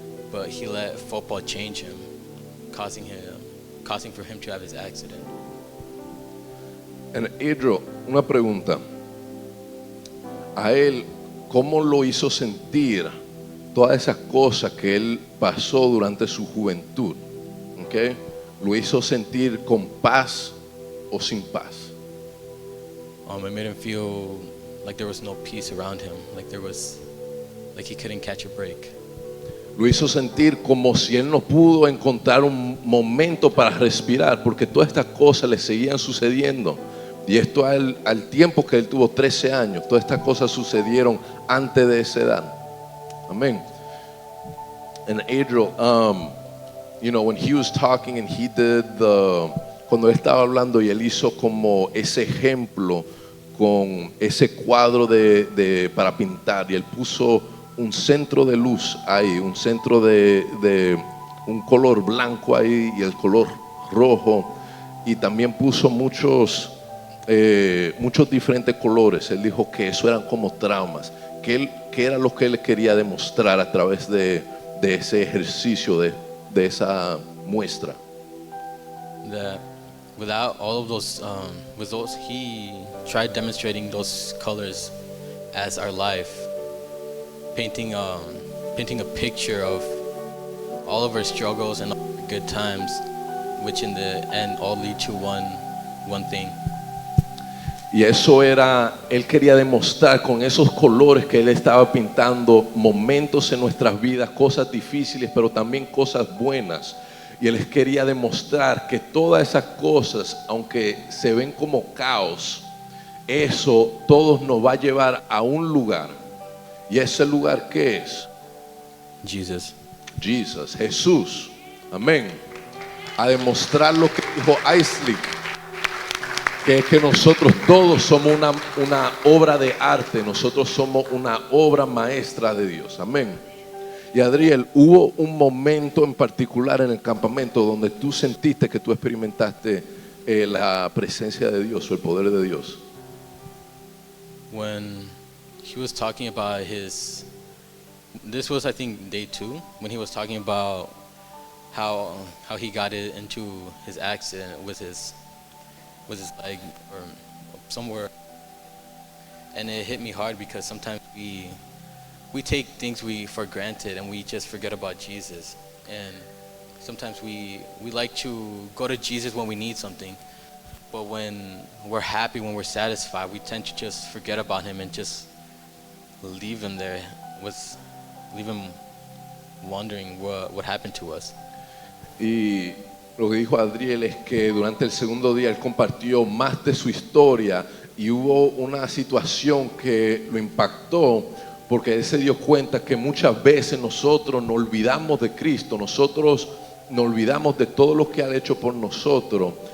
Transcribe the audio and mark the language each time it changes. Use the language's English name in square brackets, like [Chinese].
[English] But he let football change him, causing for him to have his accident. [Spanish] And Idro, una pregunta. A él, ¿cómo lo hizo sentir todas esas cosas que él pasó durante su juventud? ¿Okay? ¿Lo hizo sentir con paz o sin paz? [English] It made him feel like there was no peace around him, like he couldn't catch a break. [Spanish] Lo hizo sentir como si él no pudo encontrar un momento para respirar, porque todas estas cosas le seguían sucediendo. Y esto al tiempo que él tuvo 13 años, todas estas cosas sucedieron antes de esa edad. Amén. [English] And Adriel, when he was talking and he did [Spanish] cuando él estaba hablando y él hizo como ese ejemplo con ese cuadro para pintar y él puso un centro de luz ahí, un centro de un color blanco ahí y el color rojo y también puso muchos muchos diferentes colores. Él dijo que eso eran como traumas, que era lo que él quería demostrar a través de ese ejercicio, de esa muestra. [English] That without all of those, with those, he tried demonstrating those colors as our life, painting a picture of all of our struggles and all our good times, which in the end all lead to one thing. [Spanish] Y eso era, él quería demostrar con esos colores que él estaba pintando momentos en nuestras vidas, cosas difíciles, pero también cosas buenas. Y él quería demostrar que todas esas cosas, aunque se ven como caos, eso todos nos va a llevar a un lugar. ¿Y ese lugar qué es? [English] Jesus. [Spanish] Jesús. Amén. A demostrar lo que dijo Aisley, que es que nosotros todos somos una obra de arte, nosotros somos una obra maestra de Dios. Amén. Y Adriel, ¿hubo un momento en particular en el campamento donde tú sentiste que tú experimentaste la presencia de Dios o el poder de Dios? [English] When he was talking about this was I think day 2, when he was talking about how he got it into his accident with his leg or somewhere, and it hit me hard because sometimes we take things for granted and we just forget about Jesus, and sometimes we like to go to Jesus when we need something, but when we're happy, when we're satisfied, we tend to just forget about him and just leave him there, leave him wondering what happened to us. [Spanish] Y lo que dijo Adriel es que durante el segundo día él compartió más de su historia y hubo una situación que lo impactó porque él se dio cuenta que muchas veces nosotros nos olvidamos de Cristo, nosotros nos olvidamos de todo lo que ha hecho por nosotros